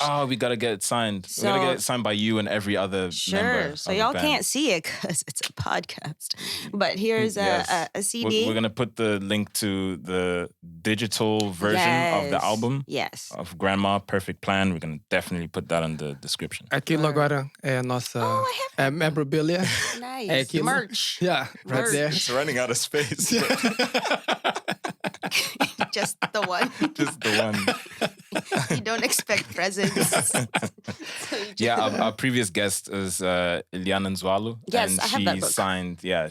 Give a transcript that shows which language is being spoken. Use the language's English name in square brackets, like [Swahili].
[English] Oh, we gotta get it signed. We gotta get it signed by you and every other member. Sure. So of y'all the band. can't see it because it's a podcast. But here's a CD. We're gonna put the link to the digital version of the album. Yes. Of Grandma Perfect Plan. We're gonna definitely put that in the description. [Portuguese] Aquilo agora é a nossa memorabilia. [English] Nice. [Portuguese] É aquilo. [English] Merch. Yeah, right Merch. there. It's running out of space. Just the one. Just the one. You don't expect presents. Our previous guest is Iliana Nzwalu. Yes, and I have that book.